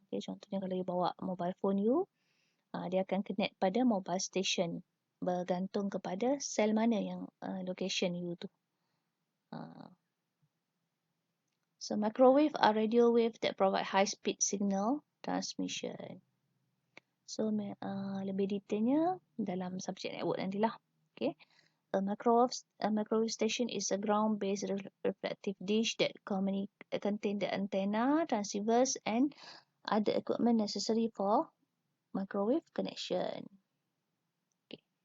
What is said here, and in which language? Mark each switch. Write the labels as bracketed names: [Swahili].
[Malay] Okay, contohnya kalau you bawa mobile phone you, dia akan connect pada mobile station bergantung kepada sel mana yang location you tu. [English] So microwave are radio wave that provide high speed signal transmission. [Malay] So lebih detailnya dalam subjek network nantilah. Okay. [English] A microwave station is a ground-based reflective dish that contain the antenna, transceivers, and other equipment necessary for microwave connection. Okay.